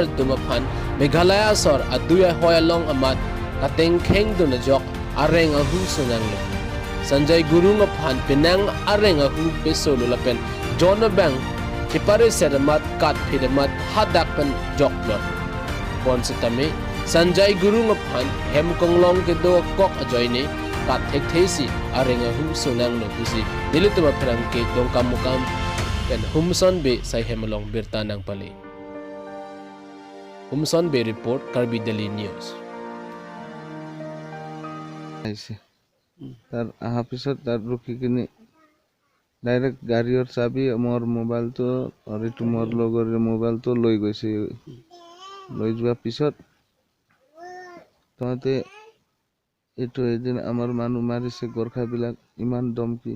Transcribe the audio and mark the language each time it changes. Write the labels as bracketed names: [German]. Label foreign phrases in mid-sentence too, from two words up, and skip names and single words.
[Karbi] dumaphan Meghalaya sor aduya hoyalong amat kateng kheng duna jok areng ahu sunang le Sanjay Gurung aphan penang areng ahu besolo lepen John Bang kipare sedamat kat phidamat hadak pen jok lot bon sitame Sanjay Gurung aphan hem konglong ke do kok ajoine kat thek thesi areng ahu sunang lo busi dilituma pherang ke dongkam mukam dan Humson Bay say hemalong Birtanang Pali. Humson Bay report Karbi Daily News. [Assamese] তার আহা পিছত তার রুখি কিনি ডাইরেক্ট গাড়ীৰ চাবি মোৰ মোবাইলটো আৰু এইটো মোৰ লগৰ মোবাইলটো লৈ গৈছে লৈ যোৱা পিছত তহঁতে এইটো এদিন আমাৰ মানুহ মাৰিছে গোৰ্খাবিলাক ইমান দমকি